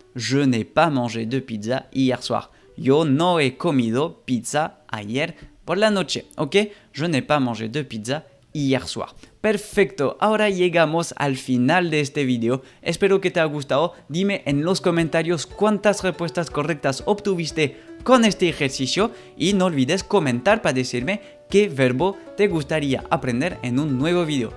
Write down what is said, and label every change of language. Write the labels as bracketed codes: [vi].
[fr] Je n'ai pas mangé de pizza hier soir. [es] Yo no he comido pizza ayer por la noche. ¿Ok? [fr] Je n'ai pas mangé de pizza hier soir. [es] Perfecto, ahora llegamos al final de este video. Espero que te haya gustado. Dime en los comentarios cuántas respuestas correctas obtuviste con este ejercicio y no olvides comentar para decirme qué verbo te gustaría aprender en un nuevo video.